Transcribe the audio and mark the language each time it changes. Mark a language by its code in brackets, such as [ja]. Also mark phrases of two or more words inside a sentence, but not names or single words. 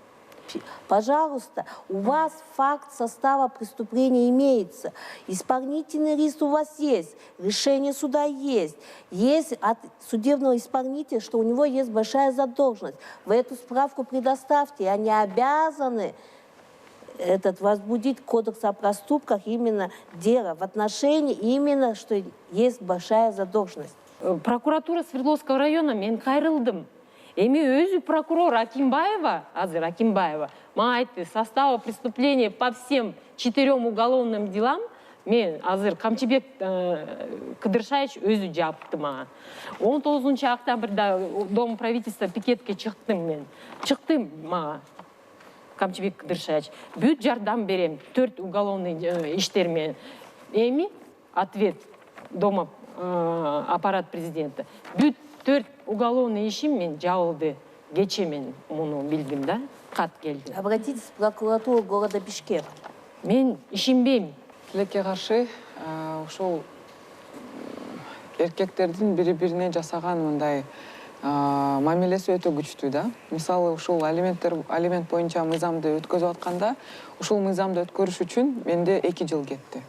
[ru] Пожалуйста, у вас факт состава преступления имеется, исполнительный лист у вас есть, решение суда есть от судебного исполнителя, что у него есть большая задолженность. Вы эту справку предоставьте, и они обязаны возбудить кодекс о проступках именно дело в отношении именно, что есть большая задолженность. Прокуратура Свердловского района [ky] мен кайрылдым. Эми өзү прокурор Акимбаева, азыр Акимбаева, мага айтты, [ru] состава преступления по всем 4 уголовным делам, [ky] мен азыр Камчыбек Кыдыршаевич өзү жапты мага. 19 октябрда [ru] Дом правительства [ky] пикетке чыктым мен. Чыктым мага Камчыбек Кыдыршаевич. Бүт жардам берем, 4 уголовный иштер менен. [ru] Эми ответ Дома аппарат президента. [ky] Бүт 4 уголовный ишим мен жабылды. Кече мен муну билдим да, кат келди. [ru] Обратитесь в прокуратуру города Бишкек. [ky] Мен ишенбейм. Тилекке каршы ошол эркектердин бири-бирине жасаган мындай мамилеси өтө күчтүү да. Мисалы ушул алимент боюнча мыйзамды өткөзүп атканда, ушул мыйзамды өткөрүш үчүн менде 2 жыл кетти.